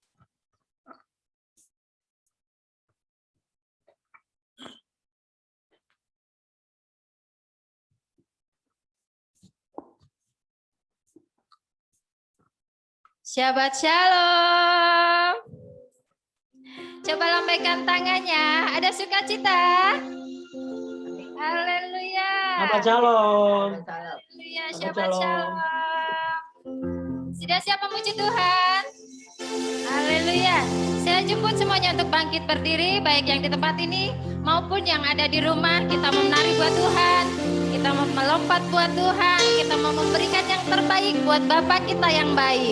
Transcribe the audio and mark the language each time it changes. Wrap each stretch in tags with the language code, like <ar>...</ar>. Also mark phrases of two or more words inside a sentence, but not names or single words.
<he>שבת שלום.</he> <id>Coba lambaikan tangannya. Ada sukacita. Haleluya.</id> <he>שבת שלום. Haleluya. שבת שלום.</he> <id>Sudah siap memuji Tuhan? Haleluya. Saya jemput semuanya untuk bangkit berdiri, baik yang di tempat ini maupun yang ada di rumah. Kita mau menari buat Tuhan. Kita mau melompat buat Tuhan. Kita mau memberikan yang terbaik buat Bapa kita yang baik.</id>